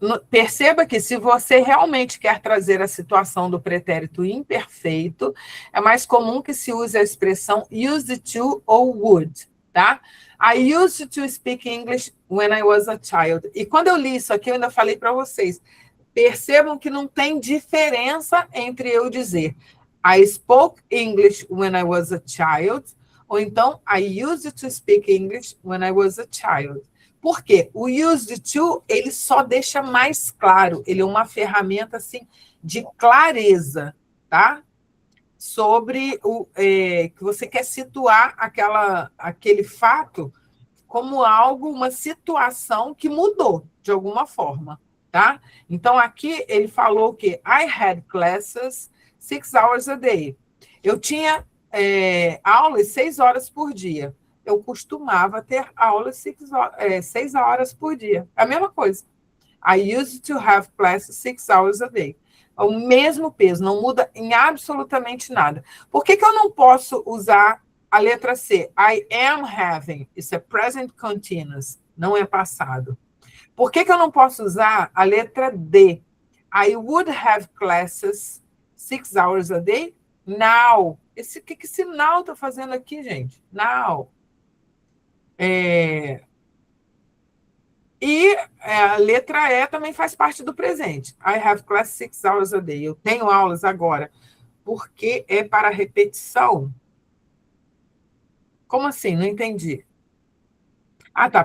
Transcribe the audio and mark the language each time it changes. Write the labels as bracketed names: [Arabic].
[Portuguese] Perceba que se você realmente quer trazer a situação do pretérito imperfeito, é mais comum que se use a expressão used to ou would, tá? [English] I used to speak English when I was a child. [Portuguese] E quando eu li isso aqui, eu ainda falei para vocês, percebam que não tem diferença entre eu dizer [English] I spoke English when I was a child, [Portuguese] ou então [English] I used to speak English when I was a child. [Portuguese] Por quê? O used to, ele só deixa mais claro, ele é uma ferramenta assim, de clareza, tá? Sobre que você quer situar aquele fato como algo, uma situação que mudou de alguma forma, tá? Então, aqui ele falou que [English] I had classes 6 hours a day. [Portuguese] Eu tinha aulas 6 horas por dia. Eu costumava ter aulas 6 horas por dia. É a mesma coisa. [English] I used to have classes 6 hours a day. [Portuguese] É o mesmo peso, não muda em absolutamente nada. Por que eu não posso usar a letra C? [English] I am having. [Portuguese] Isso é present continuous, não é passado. Por que eu não posso usar a letra D? [English] I would have classes 6 hours a day now. [Portuguese] O que esse now está fazendo aqui, gente? Now. E a letra E também faz parte do presente. [English] I have class 6 hours a day. [Portuguese] Eu tenho aulas agora. Porque é para repetição. Como assim? Não entendi. Ah, tá.